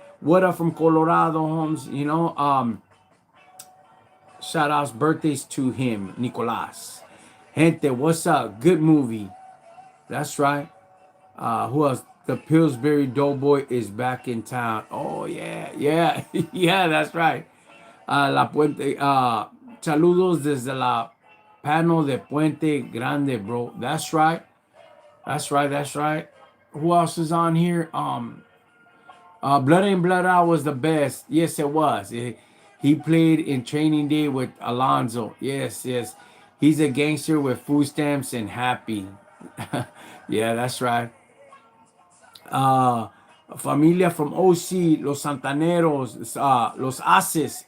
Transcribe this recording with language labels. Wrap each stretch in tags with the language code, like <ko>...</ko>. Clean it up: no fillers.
<en>What up from Colorado, Holmes? You know, shout outs, birthdays to him, Nicolas. Gente, what's up? Good movie. That's right. Who else? The Pillsbury Doughboy is back in town. Oh yeah, yeah, yeah. That's right. La Puente.</en> <es>Saludos desde la Pano de Puente Grande, bro.</es> <en>That's right. That's right. That's right. Who else is on here? Blood In, Blood Out was the best. Yes, it was. He played in Training Day with Alonzo. Yes, yes. He's a gangster with food stamps and happy. Yeah, that's right. Uh, Familia from OC, Los Santaneros, Los Aces.</en>